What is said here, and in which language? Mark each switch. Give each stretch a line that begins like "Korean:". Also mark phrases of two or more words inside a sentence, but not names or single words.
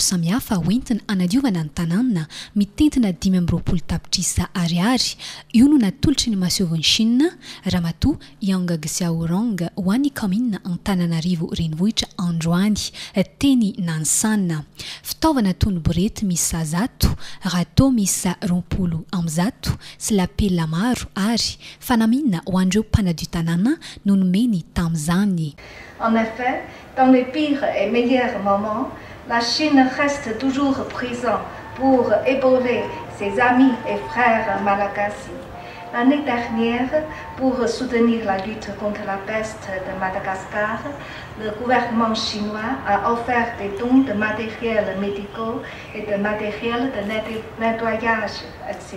Malagasy: samihafa hoentina anadiovana ny tanàna mitentina 5 tapitrisa ariary io no natolotry ny masoviny Chine ramatoa Yang Xiaorong ho an'ny commune Antananarivo renivohitra androany teny Nansan fitaovana toy ny borety misy zato râteau misy 20 sy lapela maro ary fanamina ho andreo mpanadio tanàna no nomeny tam'izany.
French: En effet, dans les pires et meilleurs moments, la Chine reste toujours présente pour épauler ses amis et frères malagasy. L'année dernière, pour soutenir la lutte contre la peste de Madagascar, le gouvernement chinois a offert des dons de matériel médicaux et de matériel de nettoyage, etc.